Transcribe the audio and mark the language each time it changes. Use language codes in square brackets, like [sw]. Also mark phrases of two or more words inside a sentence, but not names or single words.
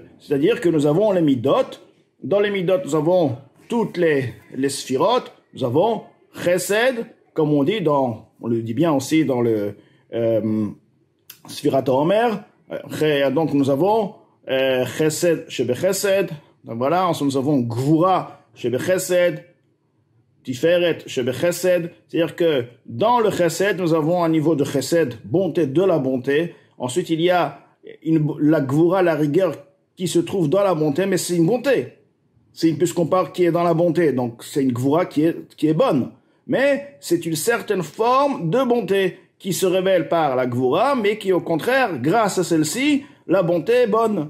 [fr] C'est-à-dire que nous avons les midot. Dans les midot, nous avons toutes les sphirotes, nous avons chesed, comme on dit on le dit bien aussi dans le [he] ספירת העומר. [fr] Donc nous avons [he] חסד שבחסד. [fr] Donc voilà, ensuite nous avons [he] גבורה שבחסד, תפארת שבחסד. [fr] C'est-à-dire que dans le chesed, nous avons un niveau de chesed, bonté de la bonté. Ensuite, il y a la gvura, la rigueur qui se trouve dans la bonté, mais c'est une bonté. Puisqu'on parle qui est dans la bonté, donc c'est une gvura qui est bonne. Mais c'est une certaine forme de bonté qui se révèle par la Gvura, mais qui au contraire, grâce à celle-ci, la bonté est bonne.